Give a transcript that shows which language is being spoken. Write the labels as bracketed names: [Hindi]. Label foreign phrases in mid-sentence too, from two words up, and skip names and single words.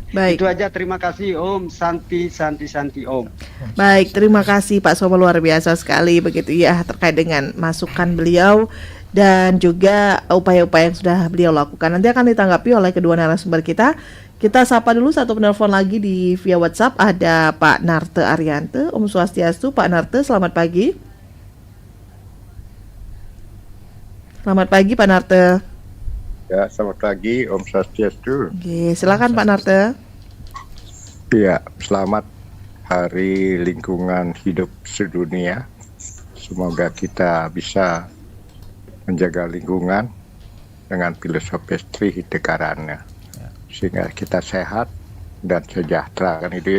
[Indonesian] Itu aja, terima kasih Om. [Sanskrit] Santi Om. [Indonesian] Baik, terima kasih Pak Soma, luar biasa sekali begitu ya terkait dengan masukan beliau dan juga upaya-upaya yang sudah beliau lakukan. Nanti akan ditanggapi oleh kedua narasumber kita. Kita sapa dulu satu penelpon lagi di via WhatsApp. Ada Pak Narte Ariante. [Sanskrit] Om Swastiastu [Indonesian] Pak Narte, selamat pagi. Selamat pagi Pak Narte. Ya, selamat pagi [Sanskrit] Om Swastiastu. [Indonesian] Oke, silakan Pak Narte. Ya, selamat Hari Lingkungan Hidup Sedunia. Semoga kita bisa menjaga lingkungan dengan filosofi trihidekarana, sehingga kita sehat dan sejahtera, kan itu ya.